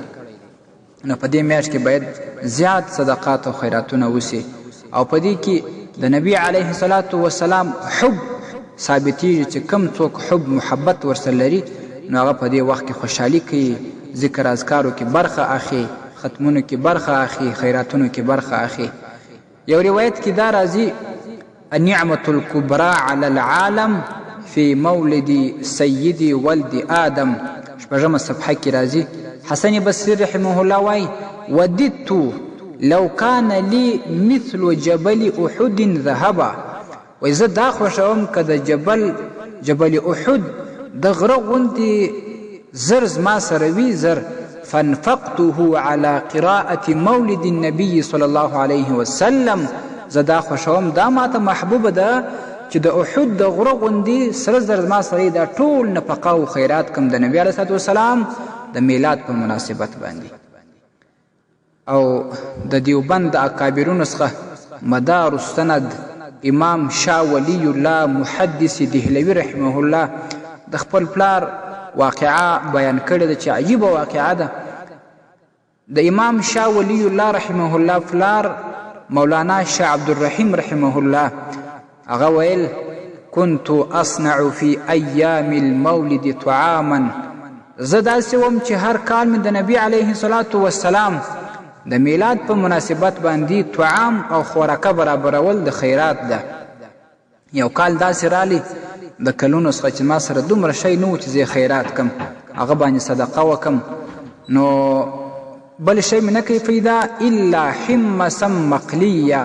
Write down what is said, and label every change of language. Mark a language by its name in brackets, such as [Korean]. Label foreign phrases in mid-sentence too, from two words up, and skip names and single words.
[Pashto] نو په دې میاشت کې باید زیات صدقات او خیراتونه وسی او په دې کې د نبی [Arabic] علیه الصلاة والسلام [Pashto] حب ثابتیږي چې کم څوک حب محبت ورسره لري نو هغه په دې وخت کې خوشحالي کوي، ذکر اذکارو کې برخه اخلي، ختمونو کې برخه اخلي، خیراتونو کې برخه اخلي. یو روایت کې دا راځي [Arabic] النعمة الكبرى على العالم في مولد سيدي ولد آدم. [Pashto] شپږمه صفحه کې راځي [Arabic] حسن بصري رحمه الله وایي وددت لو كان لي مثل جبل احد ذهبا. [Pashto] وایي زه دا خوښوم که د جبل احد د غره غوندې زر زما سره وي زر. [Arabic] فانفقته على قراءة مولد النبي صلى الله عليه وسلم. [Pashto] زه دا خوښوم دا ماته محبوبه ده چې د احد د غره غوندې سره زر زما سره دا ټول نفقه او خیرات کم د نبي [Arabic] علیه الصلاة والسلام [Pashto] د میلاد په مناسبت باندې. او د دیوبند د اکابرونو څخه مدار السند امام شاه ولی الله محدث دهلوي [Arabic] رحمه الله [Pashto] د خپل پلار واقعه بیان کړې ده چې عجیبه واقعه ده. د امام شاه ولی الله [Arabic] رحمه الله [Pashto] پلار مولانا شاه عبدالرحیم [Arabic] رحمه الله [Pashto] هغه ویل [Arabic] كنت اصنع في ایام المولد طعاما. [Pashto] زه داسې وم چې هر کال مې د نبي [Arabic] علیه الصلاة والسلام [Pashto] د میلاد په مناسبت باندې طعام او خوراکه برابرول د خیرات ده. یو کال داسې رالی د کلونو څخه چې ما سره دومره شی نه و چې زه خیرات کم هغه باندې صدقه وکم نو بل شی مې نه کوي پیدا [Arabic] الا حمصا مقلیه.